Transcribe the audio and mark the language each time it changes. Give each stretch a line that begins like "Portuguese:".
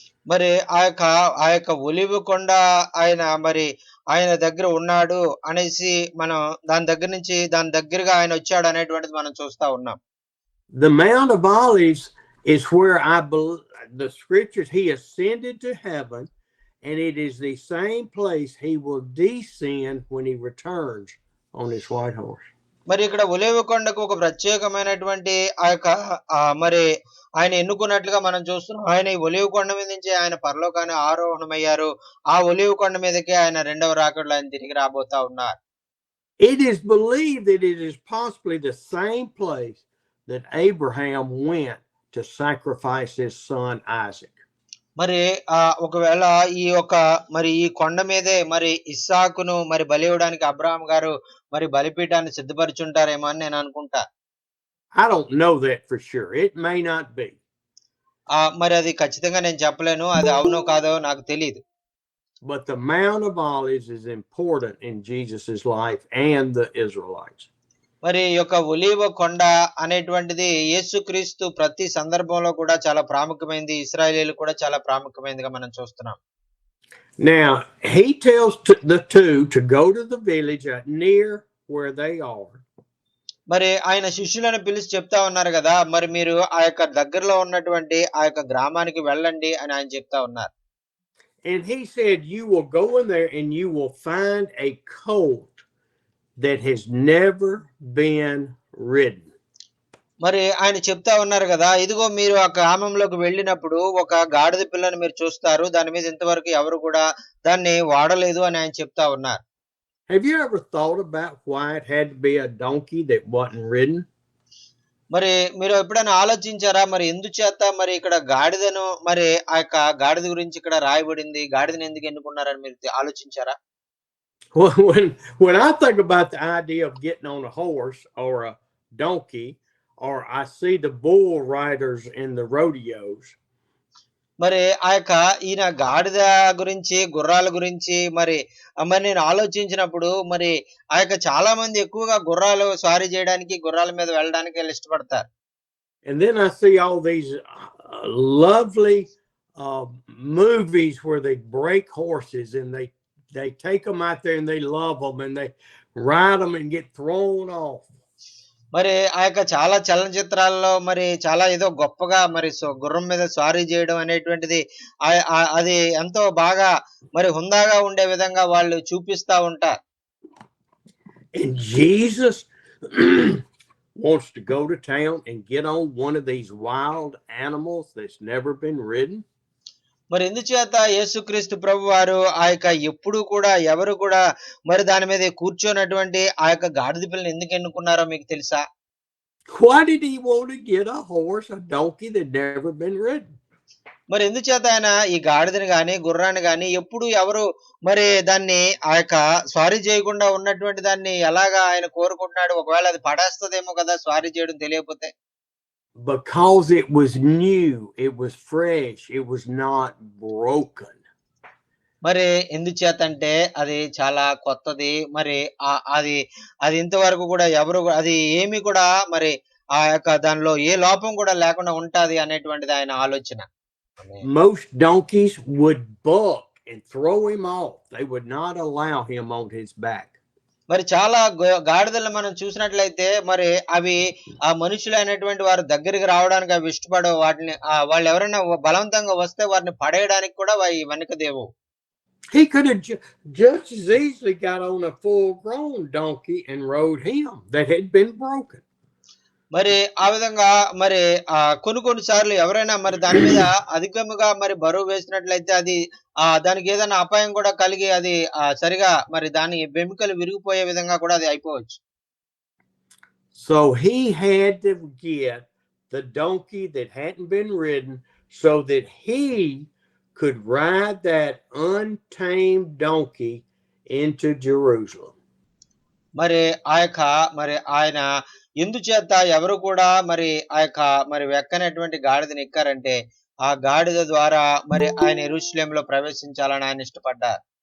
Telugu: మరి ఆ యొక్క ఒలివ కొండ ఆయన మరి ఆయన దగ్గర ఉన్నాడు అనేసి మనం దాని దగ్గరగా ఆయన వచ్చాడు అనేటువంటిది మనం చూస్తా ఉన్నాం.
English: The Mount of Olives is where I believe the scriptures, he ascended to heaven, and it is the same place he will descend when he returns on his white horse.
Telugu: మరి ఇక్కడ ఒలీవ కొండకు ఒక ప్రత్యేకమైనటువంటి ఆ యొక్క మరి ఆయన ఎన్నుకున్నట్లుగా మనం చూస్తున్నాం. ఆయన ఈ ఒలీవ కొండ మీద నుంచి ఆయన పరలోకాన్ని ఆరోహణమయ్యారు. ఆ ఒలీవ కొండ మీదకే ఆయన రెండవ రాకడలో ఆయన తిరిగి రాబోతా ఉన్నారు.
English: It is believed that it is possibly the same place that Abraham went to sacrifice his son Isaac.
Telugu: మరి ఒకవేళ ఈ యొక్క మరి ఈ కొండ మీదే మరి ఇస్సాకును మరి బలి ఇవ్వడానికి అబ్రహాం గారు మరి బలిపీఠాన్ని సిద్ధపరిచుంటారేమో అని నేను అనుకుంటా.
English: I don't know that for sure. It may not be.
Telugu: మరి అది ఖచ్చితంగా నేను చెప్పలేను. అది అవునో కాదో నాకు తెలియదు.
English: But the Mount of Olives is important in Jesus's life and the Israelites.
Telugu: మరి యొక్క ఒలీవ కొండ అనేటువంటిది యేసుక్రీస్తు ప్రతి సందర్భంలో కూడా చాలా ప్రాముఖ్యమైనది. ఇశ్రాయేలీయులు కూడా చాలా ప్రాముఖ్యమైనదిగా మనం చూస్తున్నాం.
English: Now, he tells the two to go to the village near where they are.
Telugu: మరి ఆయన శిష్యులను పిలిచి చెప్తా ఉన్నారు కదా, మరి మీరు ఆ యొక్క దగ్గరలో ఉన్నటువంటి ఆ యొక్క గ్రామానికి వెళ్ళండి అని ఆయన చెప్తా ఉన్నారు.
English: And he said, you will go in there and you will find a colt that has never been ridden.
Telugu: మరి ఆయన చెప్తా ఉన్నారు కదా, ఇదిగో మీరు ఆ గ్రామంలోకి వెళ్ళినప్పుడు ఒక గాడిద పిల్లను మీరు చూస్తారు, దాని మీద ఇంతవరకు ఎవరు కూడా దాన్ని వాడలేదు అని ఆయన చెప్తా ఉన్నారు.
English: Have you ever thought about why it had to be a donkey that wasn't ridden?
Telugu: మరి మీరు ఎప్పుడైనా ఆలోచించారా, మరి ఎందుచేత మరి ఇక్కడ గాడిదను మరి ఆ యొక్క గాడిద గురించి ఇక్కడ రాయబడింది, గాడిదను ఎందుకు ఎన్నుకున్నారని మీరు ఆలోచించారా?
English: When I think about the idea of getting on a horse or a donkey, or I see the bull riders in the rodeos.
Telugu: మరి ఆ యొక్క ఈయన గాడిద గురించి గుర్రాల గురించి మరి నేను ఆలోచించినప్పుడు మరి ఆ యొక్క చాలా మంది ఎక్కువగా గుర్రాలు స్వారీ చేయడానికి గుర్రాల మీద వెళ్ళడానికి ఇష్టపడతారు.
English: And then I see all these lovely movies where they break horses and they take them out there and they love them and they ride them and get thrown off.
Telugu: మరి ఆ యొక్క చాలా చలనచిత్రాల్లో మరి చాలా ఏదో గొప్పగా మరి గుర్రం మీద స్వారీ చేయడం అనేటువంటిది అది ఎంతో బాగా మరి హుందాగా ఉండే విధంగా వాళ్ళు చూపిస్తా ఉంటారు.
English: And Jesus wants to go to town and get on one of these wild animals that's never been ridden?
Telugu: మరి ఎందుచేత యేసుక్రీస్తు ప్రభు వారు ఆ యొక్క ఎప్పుడు కూడా ఎవరు కూడా మరి దాని మీద కూర్చోనటువంటి ఆ యొక్క గాడిద పిల్లని ఎందుకు ఎన్నుకున్నారో మీకు తెలుసా?
English: Why did he want to get a horse, a donkey that never been ridden?
Telugu: మరి ఎందుచేత ఆయన ఈ గాడిదని గాని గుర్రాన్ని గాని ఎప్పుడు ఎవరు మరి దాన్ని ఆ యొక్క స్వారీ చేయకుండా ఉన్నటువంటి దాన్ని ఎలాగా ఆయన కోరుకుంటున్నాడు? ఒకవేళ అది పడేస్తదేమో కదా స్వారీ చేయడం తెలియకపోతే.
English: Because it was new, it was fresh, it was not broken.
Telugu: మరి ఎందుచేతంటే అది చాలా కొత్తది. మరి అది అది ఇంతవరకు కూడా ఎవరు అది ఏమి కూడా మరి ఆ యొక్క దానిలో ఏ లోపం కూడా లేకుండా ఉంటది అనేటువంటిది ఆయన ఆలోచన.
English: Most donkeys would buck and throw him off. They would not allow him on his back.
Telugu: మరి చాలా గాడిదలను మనం చూసినట్లయితే మరి అవి ఆ మనుషులైనటువంటి వారు దగ్గరికి రావడానికి అవి ఇష్టపడవు. వాటిని వాళ్ళు ఎవరైనా బలవంతంగా వస్తే వారిని పడేయడానికి కూడా వెనకదేవు.
English: He could have just as easily got on a full-grown donkey and rode him that had been broken.
Telugu: మరి ఆ విధంగా మరి కొన్ని సార్లు ఎవరైనా మరి దాని మీద అధికముగా మరి బరువు వేసినట్లయితే అది దానికి ఏదైనా అపాయం కూడా కలిగి అది సరిగా మరి దాని వెముకలు విరిగిపోయే విధంగా కూడా అది అయిపోవచ్చు.
English: So he had to get the donkey that hadn't been ridden so that he could ride that untamed donkey into Jerusalem.
Telugu: మరి ఆ యొక్క మరి ఆయన ఎందుచేత ఎవరు కూడా మరి ఆ యొక్క మరి వెక్కనటువంటి గాడిదని ఎక్కారంటే ఆ గాడిద ద్వారా మరి ఆయన యెరూషలేములో ప్రవేశించాలని ఆయన ఇష్టపడ్డారు.